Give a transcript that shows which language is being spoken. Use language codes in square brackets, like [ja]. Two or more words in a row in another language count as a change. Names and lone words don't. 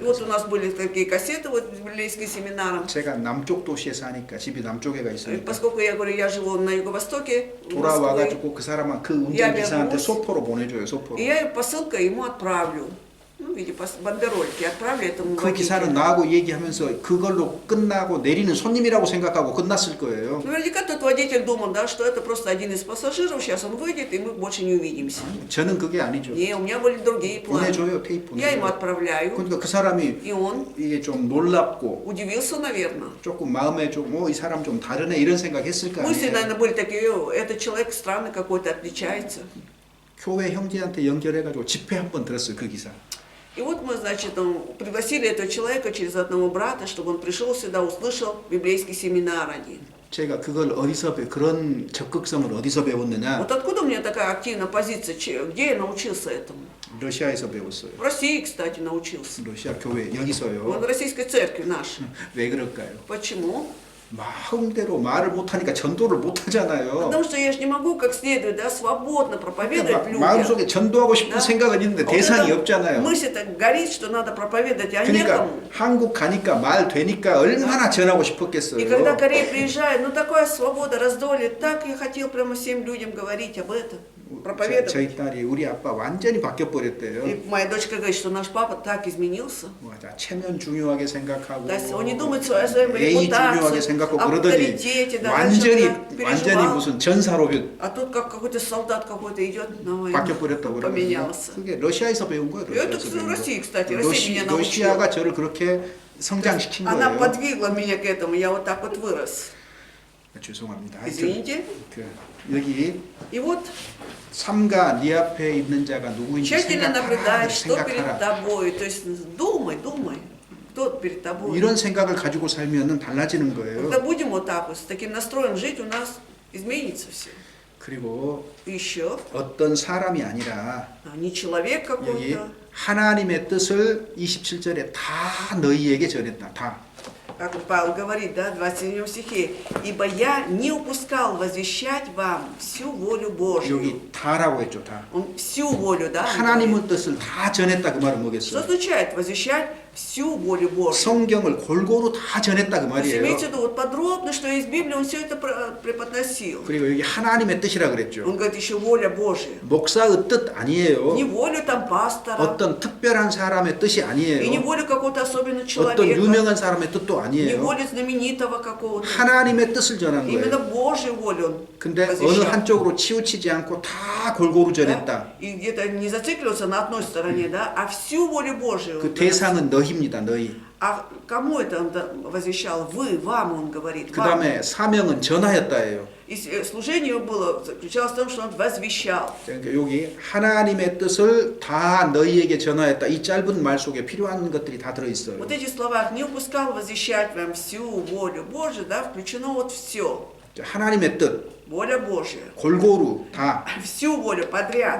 [ru] И вот у нас были такие кассеты вот с библейским семинаром. [ko] 제가 남쪽 도시에 사니까 집이 남쪽에 가 [ru] И [ko] 있으니까 [ru] поскольку я говорю, я живу на юго-востоке Москвы, [ko] 돌아와가지고 그 사람은 그 [ru] Я [ko] 운전기사한테 [ru] вернусь. [ko] 소포로 보내줘요. 소포로. [ru] и я посылкой ему отправлю. Ну, в виде бандерольки отправлю этому [ko] 그 기사는 [ru] водителю. [ko] 나하고 얘기하면서 그걸로 끝나고 내리는 손님이라고 생각하고 끝났을 거예요. [ru] Наверняка тот водитель думал, да, что это просто один из пассажиров, сейчас он выйдет, и мы больше не увидимся. [ko] 저는 그게 아니죠. [ru] Не, у меня были другие планы. [ko] 보내줘요. 테이프 [ru] Я ему [ko] 보내줘요. [ru] отправляю, [ko] 그러니까 그 사람이 [ru] и он [ko] 이게 좀 놀랍고 [ru] удивился, наверное. [ko] 조금 마음에 이 사람 좀 다르네 이런 생각했을 거 [ru] Мысли, [ko] 아니에요. [ru] наверное, были такие, этот человек странный какой-то, отличается. [ko] 교회 형제한테 연결해가지고 집회 한 번 들었어요. 그 기사. [ru] И вот мы, значит, пригласили этого человека через одного брата, чтобы он пришел сюда, услышал библейский семинар один. [ko] 제가 그걸 그런 적극성을 어디서 배웠느냐? [ru] Вот откуда у меня такая активная позиция, где я научился этому? [ko] 러시아에서 배웠어요. [ru] В России, кстати, научился. [ko] 러시아 교회 [ru] Вот [ko] 여기서요. [ru] в российской церкви нашей. [ko] 왜 그럴까요? [ru] Почему? [ko] 마음대로 말을 못하니까 전도를 못하잖아요. [ru] Потому что я же не могу как следует, да, свободно проповедовать людям. [ko] 마음속에 전도하고 싶은 [ru] Да. [ko] 생각은 있는데 [ru] Вот [ko] 대상이 [ru] эта [ko] 없잖아요. [ru] мысль так горит, что надо проповедовать, а [ko] 그러니까 [ru] некому. [ko] 한국 가니까 말 되니까 얼마나 전하고 [ru] И [ko] 싶었겠어요. [ru] когда Корея приезжает, ну такая свобода, раздолье, так я хотел прямо всем людям говорить об этом, проповедовать. [ko] 저희 딸이 우리 아빠 완전히 바뀌어 버렸대요. [ru] И моя дочка говорит, что наш папа так изменился. [ko] 맞아, 체면 중요하게 생각하고 [ru] То есть он не думает о своей [ko] 예의 중요하게 [ru] репутации, [ko] 생각하고 그러더니 [ru] авторитете, да, [ko] 완전히 [ru] раньше он [ko] 완전히 [ru] переживал. [ko] 무슨 전사로 [ru] А тут как какой-то солдат какой-то идет на войну, [ko] 바뀌어 버렸다고 그러거든요. [ru] поменялся. [ko] 그게 러시아에서 배운 거예요. [ru] И это [ko] 러시아에서 [ru] в [ko] 배운 거. [ru] России, кстати, Россия меня [ko] 러시아가 [ru] научила. [ko] 저를 그렇게 성장시킨 [ru] Она [ko] 거예요. [ru] подвигла меня к этому, я вот так вот вырос. [ko] 죄송합니다. 하여튼 [ru] Извините. [ko] 여기 [ru] И вот [ko] 삼가 네 앞에 있는 자가 누구인지 [ru] тщательно наблюдай, что перед [ko] 생각하라. [ru] тобой. То есть думай, кто перед тобой. [ko] 이런 생각을 가지고 살면은 달라지는 거예요. [ru] Когда будем вот так вот, с таким настроем жить, у нас изменится все. [ko] 그리고 [ru] И еще, [ko] 어떤 사람이 아니라 [ru] не человек [ko] 여기 [ru] какой-то, [ko] 하나님의 뜻을 27절에 다 너희에게 전했다. 다. [ru] как Павел говорит, да, в 27 стихе, «Ибо я не упускал возвещать вам всю волю Божью». [ko] 여기 다라고 했죠. 다. [ru] Он всю волю, да? он говорит. [ko] 하나님의 뜻을 다 전했다 그 말은 [ru] Что [ko] 뭐겠어요? [ru] означает возвещать всю волю Божью. [ko] 성경을 골고루 다 전했다 그 [ru] То есть [ko] 말이에요. [ru] имеется в виду, вот подробно, что из Библии он все это преподносил. [ko] 그리고 여기 하나님의 뜻이라 그랬죠. [ru] Он говорит еще воля Божья. [ko] 목사의 뜻 아니에요. [ru] Не волю там пастора, [ko] 어떤 특별한 사람의 뜻이 [ru] и не [ko] 아니에요. [ru] волю какого-то особенного [ko] 어떤 [ru] человека, [ko] 유명한 사람의 뜻도 [ru] не [ko] 아니에요. [ru] волю знаменитого какого-то. [ko] 하나님의 뜻을 전한 [ru] Именно [ko] 거예요. [ru] Божью волю он [ko] 근데 어느 [ru] возвещал. [ko] 한쪽으로 치우치지 않고 다 골고루 전했다. [ru] Да? И где-то не зацикливаться на одной стороне, да, а всю волю Божию. [ko] 그 대상은 너희입니다. 너희. [ru] А кому это он возвещал? Вы, вам он говорит. [ko] 그 [ru] Вам. [ko] 다음에 사명은 전하였다예요. [ru] И служение его было, заключалось в том, что он возвещал. [ko] 그러니까 여기 하나님의 뜻을 다 너희에게 전하였다. 이 짧은 말 속에 필요한 것들이 다 들어있어요. [ru] Вот эти слова «не упускал возвещать вам всю волю Божию», да, включено вот все. [ko] 하나님의 뜻 [ru] Воля Божья. [ko] 골고루 다 [ru] Всю волю подряд.